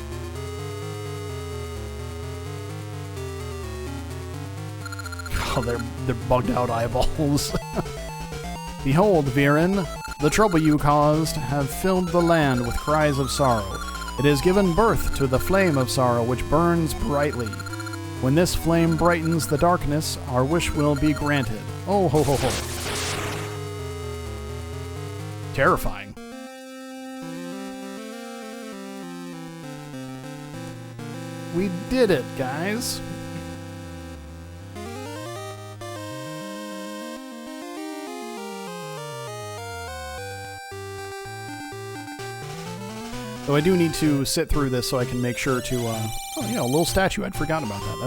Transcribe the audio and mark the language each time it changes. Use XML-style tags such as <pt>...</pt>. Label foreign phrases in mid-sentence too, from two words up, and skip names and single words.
<en>Oh, they're bugged out eyeballs. Behold, Viren, the trouble you caused have filled the land with cries of sorrow. It has given birth to the flame of sorrow which burns brightly. When this flame brightens the darkness, our wish will be granted. Oh ho ho ho. Terrifying. We did it, guys. Though I do need to sit through this so I can make sure to, oh yeah, a little statue. I'd forgotten about that.</en>